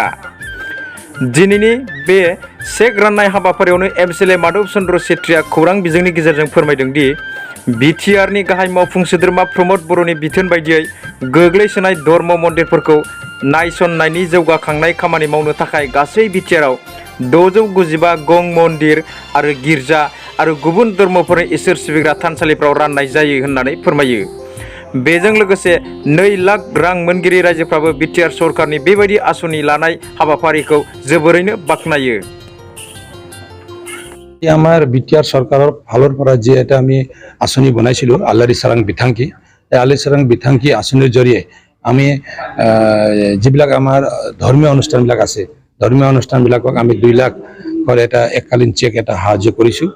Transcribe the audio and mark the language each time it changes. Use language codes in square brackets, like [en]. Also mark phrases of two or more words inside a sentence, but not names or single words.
[brx] दिनैनि बे चेक राननाय हाबाफारियावनो एमसिले माधव चन्द्र सेत्रिया खौरां बिजोंनि गेजेरजों फोरमायदों दि बिटिआरनि गाहाय मावफुं सोद्रोमा प्रमद बर'नि बिथोन बायदियै गोग्लैसोनाय धर्म मन्दिरफोरखौ नायसननायनि जौगाखांनाय खामानि मावनो थाखाय गासै बिटिआरआव 695 गं मन्दिर आरो गिर्जा आरो गुबुन धर्मफोरनि इसोर सिबिग्रा थानसालिफ्राव राननाय जायो होननानै फोरमायो। बेजों लोगोसे 2 लाख रां मोनगिरि रायजोफ्राबो बिटिआर सरकारनि बेबायदि आस'नि लानाय हाबाफारिखौ जोबोरैनो बाख्नायो। [as] আমাৰ বিটিআৰ চৰকাৰৰ ফালৰ পৰা যে এটা আমি আঁচনি বনাইছিলো আলাৰি চাৰাং বিথাংকি, এই আলাৰি চাৰাং বিথাংকি আঁচনিৰ জৰিয়ে আমি যিবিলাক আমাৰ ধৰ্মীয় অনুষ্ঠানবিলাক আছে ধৰ্মীয় অনুষ্ঠানবিলাকক আমি 2 লাখৰ এটা এককালীন চেক এটা সাহায্য কৰিছোঁ।